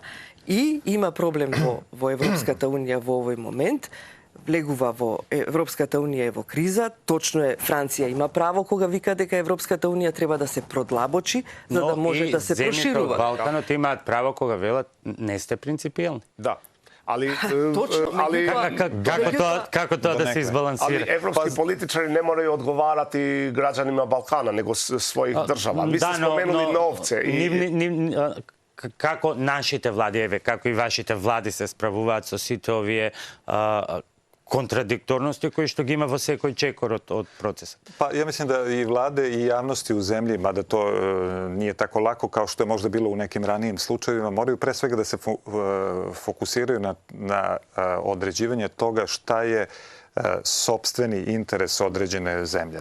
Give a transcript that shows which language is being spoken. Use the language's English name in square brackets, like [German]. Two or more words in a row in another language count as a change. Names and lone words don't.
[Macedonian] И има проблем во Европската Унија во овој момент. Влегува во Европската Унија е во криза. Точно е, Франција има право кога вика дека Европската Унија треба да се продлабочи за да може да се проширува. Но и земјите од Балканот имаат право кога велат не сте принципијални. [Croatian] Da. Ali kako to da se izbalansira? Ali evropski političari ne moraju odgovarati građanima Balkana, nego svojih država. Vi ste spomenuli novce. [Macedonian] Како нашите влади, како и вашите влади се справуваат со сите овие контрадикторности који што га има во секој чекор од процеса? [Serbian] Pa ja mislim da i vlade i javnosti u zemlji, mada to nije tako lako kao što je možda bilo u nekim ranijim slučajevima, moraju pre svega da se fokusiraju na određivanje toga šta je sopstveni interes određene zemlje.